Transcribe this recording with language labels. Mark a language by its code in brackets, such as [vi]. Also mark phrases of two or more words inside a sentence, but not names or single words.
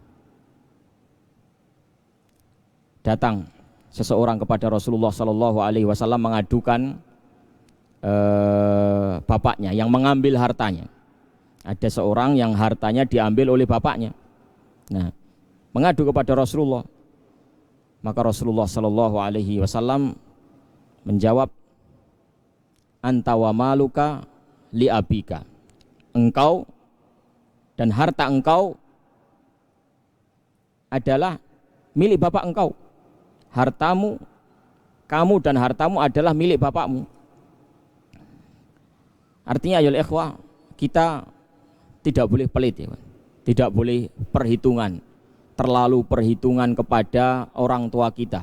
[id] Datang seseorang kepada Rasulullah SAW mengadukan bapaknya yang mengambil hartanya. Ada seorang yang hartanya diambil oleh bapaknya. Nah, mengadu kepada Rasulullah. Maka Rasulullah SAW menjawab, [ar] أنت ومالك لأبيك. [id] Engkau dan harta engkau adalah milik bapak engkau. Hartamu, kamu dan hartamu adalah milik bapakmu. Artinya [ar] يا إخوة, [id] kita tidak boleh pelit ya, tidak boleh terlalu perhitungan kepada orang tua kita.